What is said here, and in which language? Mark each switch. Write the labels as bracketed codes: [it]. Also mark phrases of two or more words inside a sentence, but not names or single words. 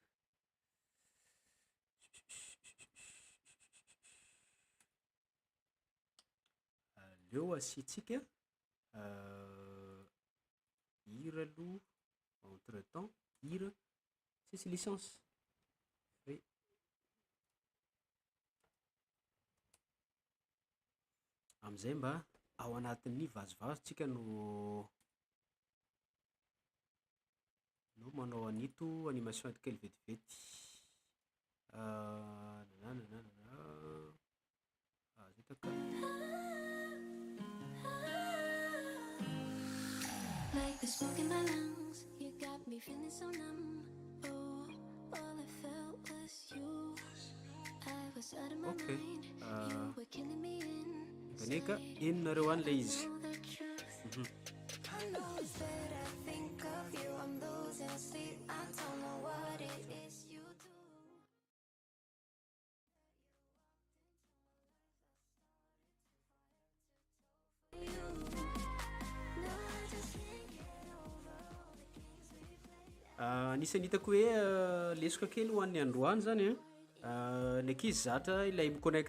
[mg] Aleo asiantsika hira aloha [fr] entre temps [mg] hira sisy [en] licence free. [mg] Am'zay mba ao anatin'ny vazovazotsika no manao anito animation atikely vetivety. [en] Like the smoke in my lungs, you got me feeling so numb. Oh, all I felt was you. I was out of my mind. You were killing me [mg] Ganeka enonareo any le izy. [en] I know it's that I think of you. I'm losing sleep. I don't know what it is you do. [mg] Anisan'ny hitako hoe lesoko kely ho an'ny androany zany ny ankizy zatra ilay miconnecte